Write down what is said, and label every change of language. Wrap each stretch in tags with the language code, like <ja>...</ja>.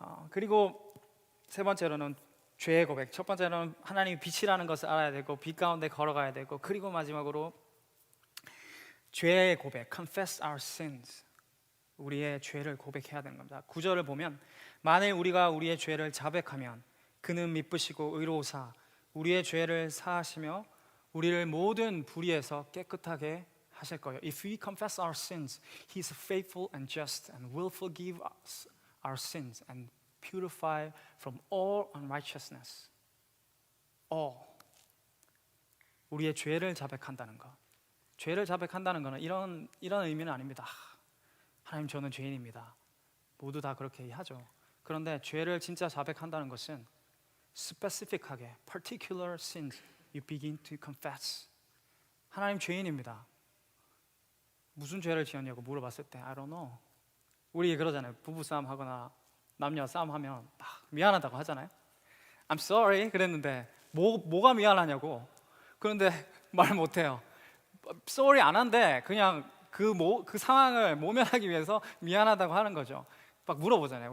<ko>그리고 세 번째로는 죄의 고백. 첫 번째로는 하나님이 빛이라는 것을 알아야 되고 빛 가운데 걸어가야 되고 그리고 마지막으로 죄의 고백,</ko> <en>confess our sins.</en> <ko>우리의 죄를 고백해야 되는 겁니다. 9절을 보면 만일 우리가 우리의 죄를 자백하면 그는 미쁘시고 의로우사 우리의 죄를 사하시며 우리를 모든 불의에서 깨끗하게 하실 거예요.</ko> <en>If we confess our sins, He is faithful and just and will forgive us our sins and purify from all unrighteousness.</en> <ko>우리의 죄를 자백한다는 것. 죄를 자백한다는 것은 이런 의미는 아닙니다. 하나님 저는 죄인입니다. 모두 다 그렇게 하죠. 그런데 죄를 진짜 자백한다는 것은 specific하게</ko> <en>particular sins you begin to confess.</en> <ko>하나님 죄인입니다. 무슨 죄를 지었냐고 물어봤을 때</ko> <en>I don't know.</en> <ko>우리 그러잖아요. 부부 싸움 하거나 남녀 싸움 하면 미안하다고 하잖아요.</ko> <en>I'm sorry</en> <ko>그랬는데 뭐가 미안하냐고. 그런데 말 못해요. sorry 안 한데 그냥 그 상황을 모면하기 위해서 미안하다고 하는 거죠. 막 물어보잖아요.</ko>